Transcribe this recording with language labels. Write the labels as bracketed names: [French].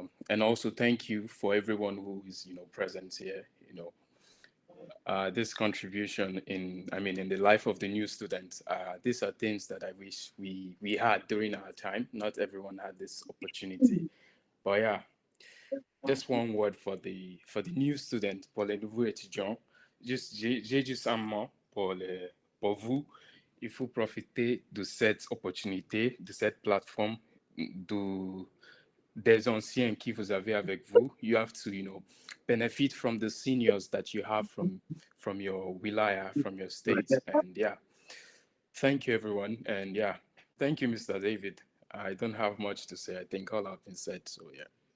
[English] And also thank you for everyone who is, present here, this contribution in the life of the new students. These are things that I wish we had during our time. Not everyone had this opportunity, but yeah, just one word for the new student, [French] pour les nouveaux étudiants. J'ai juste un mot pour vous. Il faut profiter de cette opportunité, de cette plateforme, des anciens qui vous avez avec vous. [English] You have to, benefit from the seniors that you have from your wilaya, from your state. And yeah, thank you, everyone. And yeah, thank you, Mr. David. I don't have much to say. I think all have been said. So yeah.